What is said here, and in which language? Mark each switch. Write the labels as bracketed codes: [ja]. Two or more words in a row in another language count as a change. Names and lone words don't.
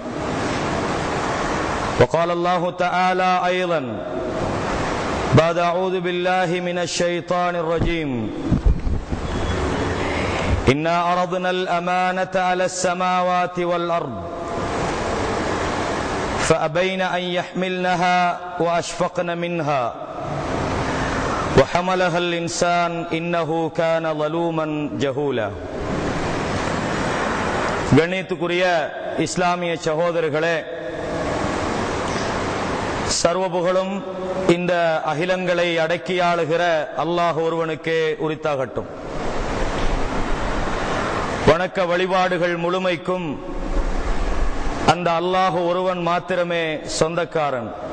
[ar] وقال الله تعالى أيضا بعد أعوذ بالله من الشيطان الرجيم إنا عرضنا الأمانة على السماوات والأرض فأبين أن يحملنها وأشفقن منها وحملها الإنسان إنه كان ظلوما جهولا. [ta] கண்ணியத்துக்குரிய இஸ்லாமிய சகோதரர்களே, சர்வபுகழும் இந்த அகிலங்களை அடக்கி ஆளுகிற அல்லாஹ் ஒருவனுக்கே உரித்தாகட்டும். வணக்க வழிபாடுகள் முழுமைக்கும் அந்த அல்லாஹ் ஒருவன் மாத்திரமே சொந்தக்காரன்.